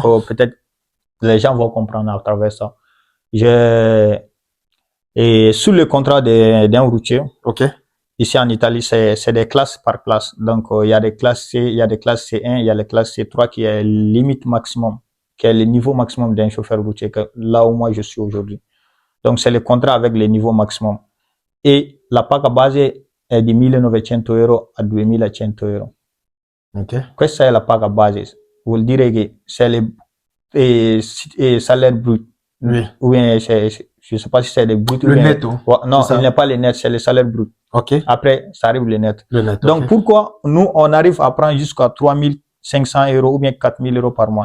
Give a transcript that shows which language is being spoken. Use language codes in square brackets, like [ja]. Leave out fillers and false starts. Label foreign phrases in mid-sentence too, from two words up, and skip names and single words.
[fr] Donc peut-être les gens vont comprendre à travers ça. Et sous le contrat d'un routier, ici en Italie, c'est des classes par classe. Donc, il y a des classes C, il y a des classes C1, il y a les classes C3 qui est limite maximum, qui est le niveau maximum d'un chauffeur routier, là où moi je suis aujourd'hui. Donc, c'est le contrat avec le niveau maximum. [it] Et la paga base è di 1.900 euro a 2.100 euro. Questa è la paga base. Vuol dire che [fr] c'est le salaire brut. Oui. Ou bien je sais pas si c'est le brut le ou bien net. non, il n'est pas le net, c'est le salaire brut. Après, ça arrive le net. Donc, pourquoi nous, on arrive à prendre jusqu'à 3.500 euros ou bien 4.000 euros par mois?